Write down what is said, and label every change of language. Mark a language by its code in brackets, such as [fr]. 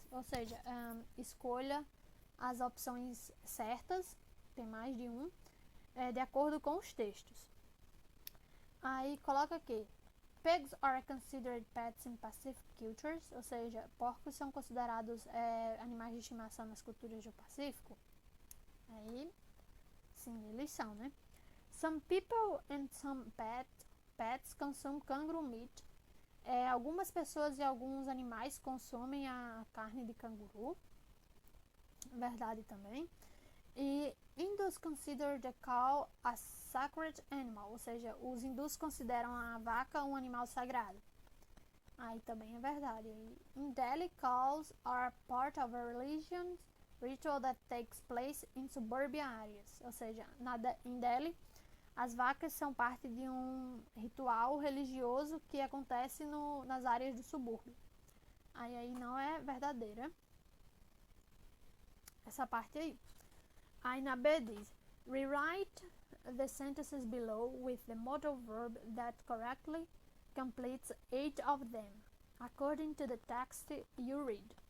[pt] Ou seja, escolha as opções certas, tem mais de um, de acordo com os textos. Aí coloca aqui, [en] pigs are considered pets in Pacific cultures, [pt] ou seja, porcos são considerados animais de estimação nas culturas do Pacífico. Aí, sim, eles são, né? [en] Some people and some pets consume kangaroo meat. [pt] Algumas pessoas e alguns animais consomem a carne de canguru. Verdade também. E [en] Hindus consider the cow a sacred animal, [pt] ou seja, os hindus consideram a vaca um animal sagrado. Aí também é verdade. [en] In Delhi, cows are part of a religious ritual that takes place in suburban areas, [pt] ou seja, em Delhi, as vacas são parte de um ritual religioso que acontece nas áreas do subúrbio. Aí não é verdadeira essa parte aí. Aí na B diz, [en] rewrite the sentences below with the modal verb that correctly completes 8 of them, according to the text you read.